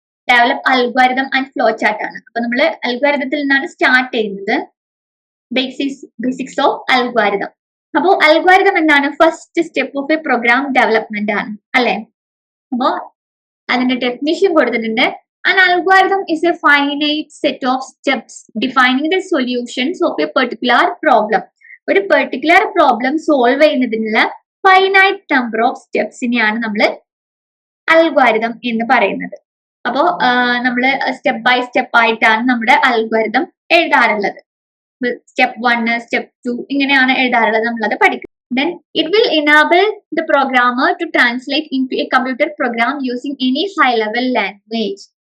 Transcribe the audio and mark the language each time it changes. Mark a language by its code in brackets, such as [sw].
[en] develop algorithm and flow chart [ml] ആണ്. അപ്പൊ നമ്മൾ അൽഗോരിതത്തിൽ നിന്നാണ് സ്റ്റാർട്ട് ചെയ്യുന്നത്. [en] Basics of algorithm. [ml] അപ്പോ അൽഗോരിതം എന്താണ്? [en] first step of a program development [ml] ആണ് അല്ലെ. അപ്പോ അതിന്റെ ഡെഫിനിഷൻ കൊടുത്തിട്ടുണ്ട്. [en] An algorithm is a finite set of steps defining the solutions of a particular problem. [ml] ഒരു പെർട്ടിക്കുലർ പ്രോബ്ലം സോൾവ് ചെയ്യുന്നതിനുള്ള ഫൈനൈറ്റ് നമ്പർ ഓഫ് സ്റ്റെപ്സിനെയാണ് നമ്മൾ അൽഗോരിതം എന്ന് പറയുന്നത്. അപ്പോ നമ്മൾ സ്റ്റെപ്പ് ബൈ സ്റ്റെപ്പ് ആയിട്ടാണ് നമ്മുടെ അൽഗോരിതം എഴുതാറുള്ളത്. സ്റ്റെപ്പ് 1, സ്റ്റെപ്പ് 2 ഇങ്ങനെയാണ് എഴുതാറുള്ളത്. നമ്മളത് പഠിക്കും. [en] Then it will enable the programmer to translate into a computer program using any high-level language.